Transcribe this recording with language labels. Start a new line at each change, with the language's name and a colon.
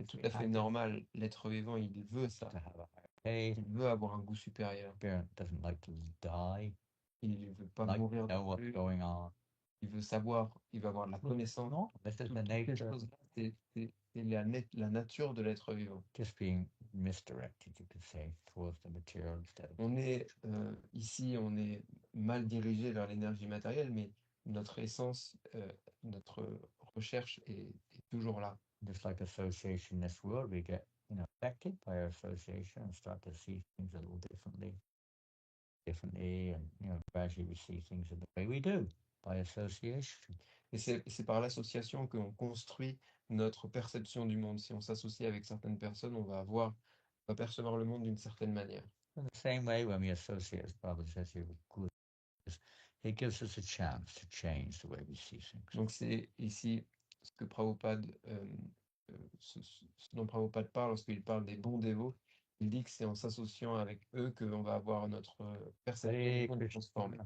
French: C'est tout à fait normal. L'être vivant, il veut ça. Il veut avoir un goût supérieur.
English: Doesn't like to die.
French: Il ne veut pas mourir.
English: Know what's going on.
French: il veut savoir, il va avoir de la connaissance.
English: No, this is the
French: Toutes ces
English: nature.
French: choses-là, c'est la nature de l'être vivant.
English: Just being misdirected, you could say, towards the material instead of
French: On est ici, on est mal dirigé vers l'énergie matérielle, mais notre essence, notre recherche est toujours là.
English: just like association in this world, we get affected by our association and start to see things a little differently, and gradually we see things the way we do by association.
French: Et c'est par l'association qu'on construit notre perception du monde. Si on s'associe avec certaines personnes, on va percevoir le monde d'une certaine manière.
English: In the same way, when we associate, as Prabhupada says here, with good, it gives us a chance to change the way we see things.
French: Donc c'est ici ce que Prabhupada, ce dont Prabhupada parle lorsqu'il parle des bons dévots. Il dit que c'est en s'associant avec eux qu'on va avoir notre perception du monde transformée.